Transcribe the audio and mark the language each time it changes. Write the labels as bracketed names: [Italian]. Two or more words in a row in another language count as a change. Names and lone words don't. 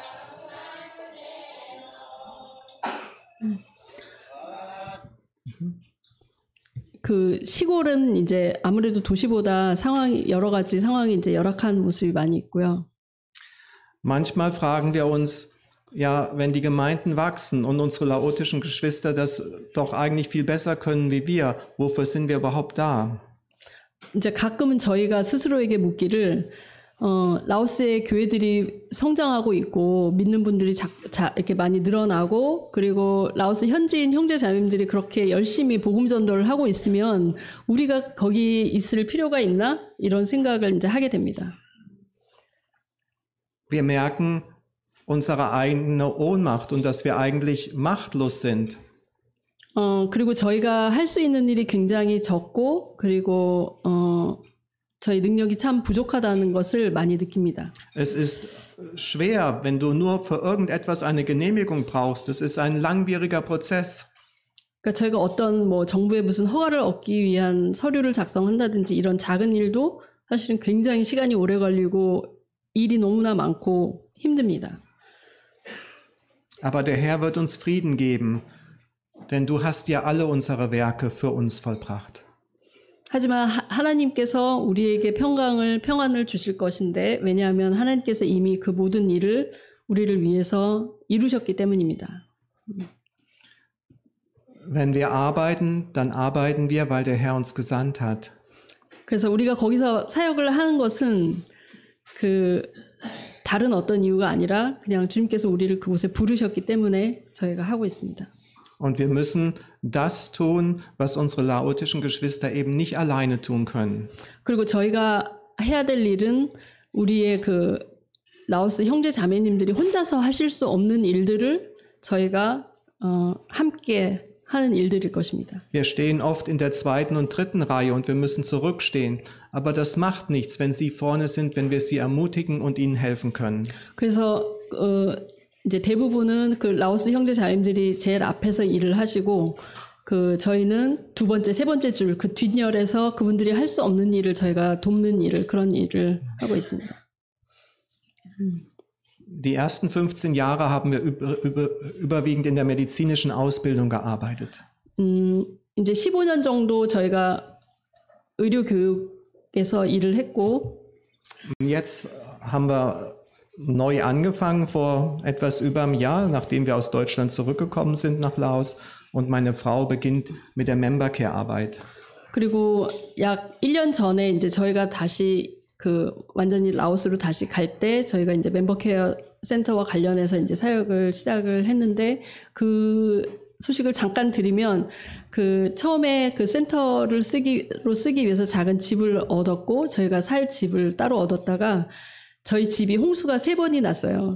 [Korean] 그 시골은 이제 아무래도 도시보다 여러 가지 상황이 이제 열악한 모습이 많이 있고요. [German] Manchmal fragen wir uns, ja, wenn die Gemeinden wachsen und unsere laotischen Geschwister das doch eigentlich viel besser können wie wir, wofür sind wir überhaupt da? [Korean] 이제 가끔은 저희가 스스로에게 묻기를 라오스의 교회들이 성장하고 있고 믿는 분들이 이렇게 많이 늘어나고 그리고 라오스 현지인 형제 자매님들이 그렇게 열심히 복음 전도를 하고 있으면 우리가 거기 있을 필요가 있나? 이런 생각을 이제 하게 됩니다. [German] Wir merken unsere eigene Ohnmacht und dass wir eigentlich machtlos sind. [Korean] 그리고 저희가 할 수 있는 일이 굉장히 적고 그리고 저희 능력이 참 부족하다는 것을 많이 느낍니다. [German] Es ist schwer, wenn du nur für irgendetwas eine Genehmigung brauchst. Es ist ein langwieriger Prozess. [Korean] 그러니까 저희가 어떤 뭐 정부의 무슨 허가를 얻기 위한 서류를 작성한다든지 이런 작은 일도 사실은 굉장히 시간이 오래 걸리고 일이 너무나 많고 힘듭니다. [German] Aber der Herr wird uns Frieden geben, denn du hast ja alle unsere Werke für uns vollbracht. [Korean] 하지만 하나님께서 우리에게 평안을 주실 것인데 왜냐하면 하나님께서 이미 그 모든 일을 우리를 위해서 이루셨기 때문입니다. [German] Wenn wir arbeiten, dann arbeiten wir, weil der Herr uns gesandt hat. [Korean] 그래서 우리가 거기서 사역을 하는 것은 그 다른 어떤 이유가 아니라 그냥 주님께서 우리를 그곳에 부르셨기 때문에 저희가 하고 있습니다. [German] Und wir müssen das tun, was unsere laotischen Geschwister eben nicht alleine tun können. [Korean] 그리고 저희가 해야 될 일은 우리의 그 라오스 형제 자매님들이 혼자서 하실 수 없는 일들을 저희가 함께 하는 일들일 것입니다. [German] Wir stehen oft in der zweiten und dritten Reihe und wir müssen zurückstehen. Aber das macht nichts, wenn Sie vorne sind, wenn wir Sie ermutigen und Ihnen helfen können. [Korean] 그래서 이제 대부분은 그 라오스 형제 자매님들이 제일 앞에서 일을 하시고 그 저희는 두 번째, 세 번째 줄 그 뒷열에서 그분들이 할 수 없는 일을 저희가 돕는 일을 그런 일을 하고 있습니다. [German] Die ersten 15 Jahre haben wir überwiegend in der medizinischen Ausbildung gearbeitet. [Korean] 이제 15년 정도 저희가 의료 교육에서 일을 했고 [German] Jetzt haben wir neu angefangen vor etwas über einem Jahr, nachdem wir aus Deutschland zurückgekommen sind nach Laos und meine Frau beginnt mit der Membercare-Arbeit. [Korean] 그리고 약 1년 전에 이제 저희가 다시 그 완전히 라오스로 다시 갈 때 저희가 이제 멤버케어 센터와 관련해서 이제 사역을 시작을 했는데 그 소식을 잠깐 드리면 그 처음에 그 센터를 쓰기 위해서 작은 집을 얻었고 저희가 살 집을 따로 얻었다가 저희 집이 홍수가 3번이 났어요.